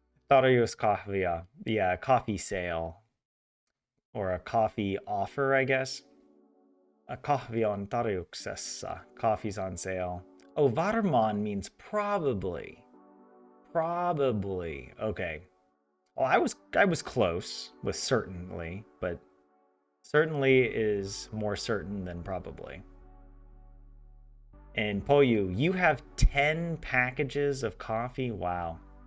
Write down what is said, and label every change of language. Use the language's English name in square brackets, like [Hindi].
[Finnish] Tarjous kahvia. [English] Yeah, coffee sale. Or a coffee offer, I guess. [Finnish] A kahvi on tarjouksessa. [English] Coffee's on sale. Oh, varmaan means probably. Probably. Okay. Well, I was close with certainly, but certainly is more certain than probably. And Poyu, you have 10 packages of coffee? Wow.